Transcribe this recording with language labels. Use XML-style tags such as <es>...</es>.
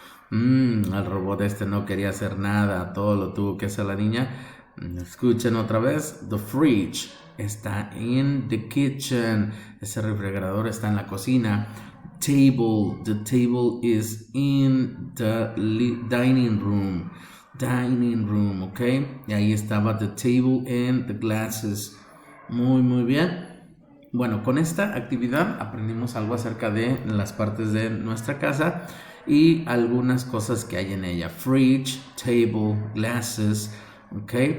<es>El robot este no quería hacer nada, todo lo tuvo que hacer la niña. Escuchen otra vez.</es> <en>The fridge</en> <es>está</es> <en>in the kitchen.</en> <es>Ese refrigerador está en la cocina.</es> <en>Table. The table is in the dining room. Dining room, ¿ok?</en> <es>Y ahí estaba</es> <en>the table and the glasses.</en> <es>Muy bien. Bueno, con esta actividad aprendimos algo acerca de las partes de nuestra casa y algunas cosas que hay en ella.</es> <en>Fridge, table, glasses, ¿ok?</en>